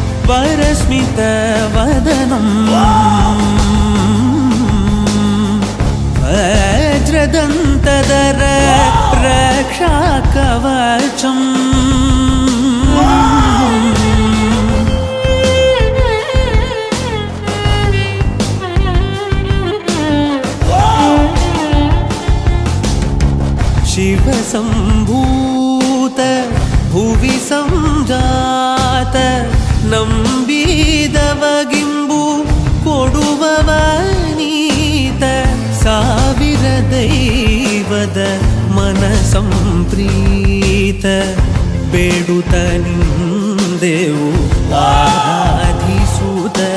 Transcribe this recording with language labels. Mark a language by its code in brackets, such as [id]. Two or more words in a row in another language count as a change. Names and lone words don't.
[sa] వరస్మిత వదనం వజ్రదంతధర రక్షా కవచం शिव संभूत भुवि संजात [kn] ನಂಬಿದವಗಿಂಬು ಕೊಡುವವನೀತ ಸಾವಿರ ದೈವದ ಮನ ಸಂಪ್ರೀತ ಬೇಡುತ್ತ ನಿಂದೆವು ಆರಾಧಿಸುತ್ತ